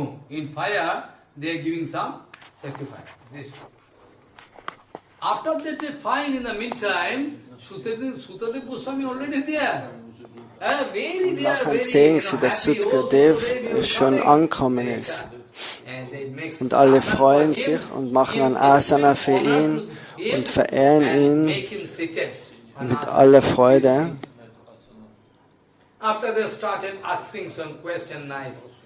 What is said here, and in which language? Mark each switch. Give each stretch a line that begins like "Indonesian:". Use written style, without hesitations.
English: In fire, they are giving some sacrifice. This. After that, they find in the meantime, Shukadev Goswami already there.
German: Nachher sehen sie, dass Shukadev schon angekommen ist. Und alle freuen sich und machen ein Asana für ihn und verehren ihn mit aller Freude.
English: After they started asking some question, nice.